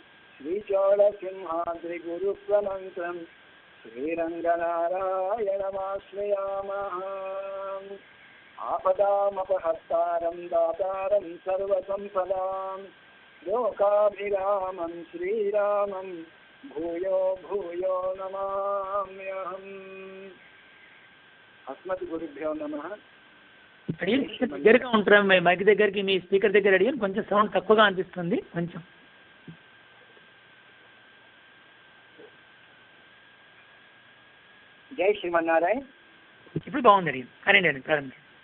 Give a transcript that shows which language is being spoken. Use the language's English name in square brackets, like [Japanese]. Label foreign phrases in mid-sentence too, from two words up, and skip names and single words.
[Sanskrit] श्रीचोळसिंहाद्रिगुरुस्वमन्त्रं श्रीरङ्गनारायणमाश्रयामः आपदामपहर्तारं दातारं सर्वसम्पदां लोकाभिरामं श्रीरामं भूयो भूयो नमाम्यहम् अस्मद्गुरुभ्यो नमः. [Telugu] దగ్గరగా ఉంటారు మైక్ దగ్గరికి, మీ స్పీకర్ దగ్గర అడిగాను, కొంచెం సౌండ్ తక్కువగా అనిపిస్తుంది కొంచెం. జై శ్రీమన్నారాయణ. ఇప్పుడు బాగుంది, అడిగింది అనండి ప్రారంభం.